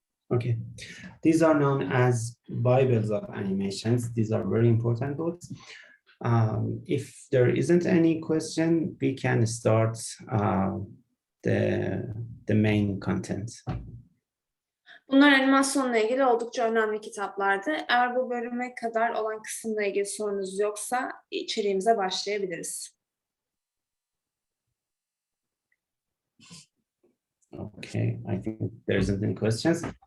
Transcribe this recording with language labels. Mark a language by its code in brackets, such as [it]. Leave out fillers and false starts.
[en] Okay, these are known as Bibles of animations. These are very important books. If there isn't any question, we can start the main content. [tr] Bunlar animasyonla ilgili oldukça önemli kitaplardı. Eğer bu bölüme kadar olan kısımla ilgili sorunuz yoksa içeriğimize başlayabiliriz. [en] Okay, I think there isn't any questions.